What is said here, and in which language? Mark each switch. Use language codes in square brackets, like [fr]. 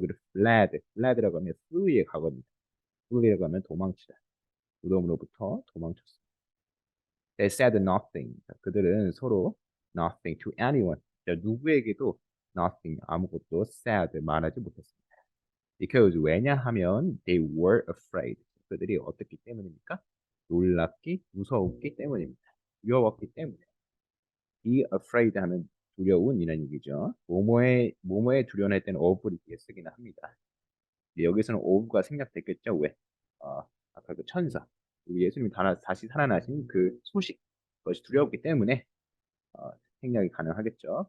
[ko] 그리고 fled라고 하면 flee에 가거든요. flee라고 하면 도망치다. 무덤으로부터 도망쳤습니다. [en] They said nothing. [ko] 자, 그들은 서로 [en] nothing to anyone. [ko] 자, 누구에게도 nothing, 아무것도 said, 말하지 못했습니다. [en] Because [ko] 왜냐하면 [en] they were afraid. [ko] 그들이 어떻기 때문입니까? 놀랍기, 무서웠기 때문입니다. 두려웠기 때문에. [en] Be afraid [ko] 하면 두려운이라는 얘기죠. 뭐뭐에 두려워할 때는 of를 이렇게 쓰기는 합니다. 여기서는 of가 생략됐겠죠. 왜? 어, 아까 그 천사, 우리 예수님이 다시 살아나신 그 소식, 그것이 두려웠기 때문에 어, 생략이 가능하겠죠.